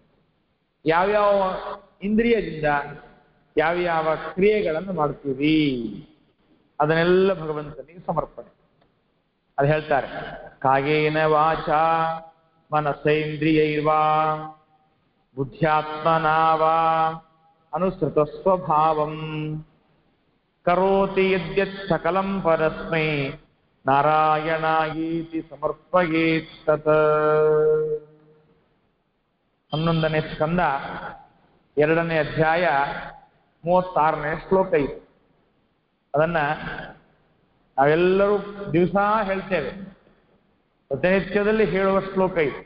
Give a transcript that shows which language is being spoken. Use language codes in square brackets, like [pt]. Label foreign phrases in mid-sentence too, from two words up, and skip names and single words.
[kn] ಯಾವ್ಯಾವ ಇಂದ್ರಿಯದಿಂದ ಯಾವ್ಯಾವ ಕ್ರಿಯೆಗಳನ್ನು ಮಾಡ್ತೀವಿ ಅದನ್ನೆಲ್ಲ ಭಗವಂತನಿಗೆ ಸಮರ್ಪಣೆ. ಅದು ಹೇಳ್ತಾರೆ, [sa] ಕಾಯೇನ ವಾಚ ಮನಸೇಂದ್ರಿಯೈರ್ವಾ ಬುದ್ಧ್ಯಾತ್ಮನಾವಾ ಅನುಸೃತ ಸ್ವಭಾವಂ ಕರೋತಿ ಯದ್ಯತ್ ಸಕಲಂ ಪರಸ್ಮೈ ನಾರಾಯಣಾಯೀತಿ ಸಮರ್ಪಯೇತ್ ತತ್. [kn] 11ನೇ ಸ್ಕಂದ 2ನೇ ಅಧ್ಯಾಯ 36ನೇ ಶ್ಲೋಕ ಇದೆ. ಅದನ್ನ ನಾವೆಲ್ಲರೂ ದಿವಸ ಹೇಳ್ತೇವೆ, ಪ್ರತಿನಿತ್ಯದಲ್ಲಿ ಹೇಳುವ ಶ್ಲೋಕ ಇದೆ.